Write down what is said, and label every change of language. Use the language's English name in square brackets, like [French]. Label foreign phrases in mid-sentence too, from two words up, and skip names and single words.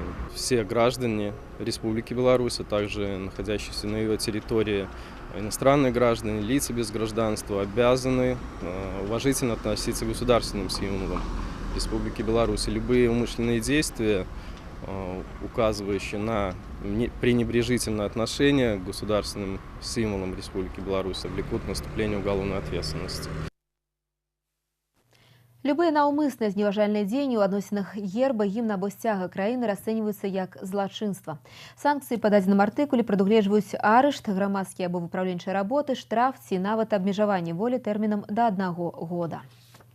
[Russian] Все граждане Республики Беларусь, а также находящиеся на ее территории иностранные граждане, лица без гражданства, обязаны уважительно относиться к государственным символам Республики Беларусь. Любые умышленные действия, указывающие на пренебрежительное отношение к государственным символам Республики Беларусь, влекут к наступлению уголовной ответственности. [Belarusian] Любыя наўмысныя зневажальныя дзеянні ў адносінах герба, гімна або сцяга краіны расцэньваюцца як злачынства. Санкцыі па дадзеным артыкуле прадугледжваюць арышт, грамадскія або выпраўленчыя работы, штраф ці нават абмежаванне волі тэрмінам да 1 года.